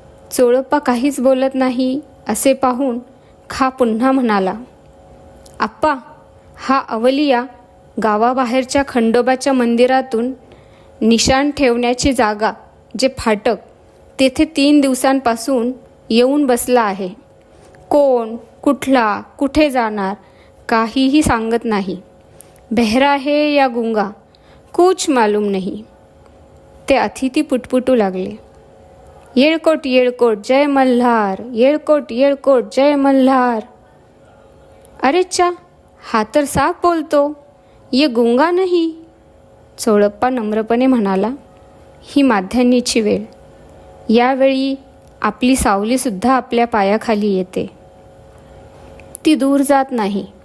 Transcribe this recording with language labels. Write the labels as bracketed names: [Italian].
[Marathi] चोळप्पा काहीच बोलत नाही असे पाहून खा पुन्हा म्हणाला, आप्पा, हा अवलिया गावाबाहेरच्या खंडोबाच्या मंदिरातून निशाण ठेवण्याची जागा, जे फाटक, तेथे 3 दिवसांपासून येऊन बसला आहे। कोण, कुठला, कुठे जाणार काहीही सांगत नाही। [Hindi] बहरा है या गुंगा, कुछ मालूम नहीं। [Marathi] ते अतिथी पुटपुटू लागले, येळकोट येळकोट जय मल्हार, येळकोट येळकोट जय मल्हार। अरे चा, हा तर साफ बोलतो, [Hindi] ये गुंगा [Marathi] नाही। चोळप्पा नम्रपणे म्हणाला, ही माध्यान्नीची वेळ, यावेळी आपली सावलीसुद्धा आपल्या पायाखाली येते, ती दूर जात नाही।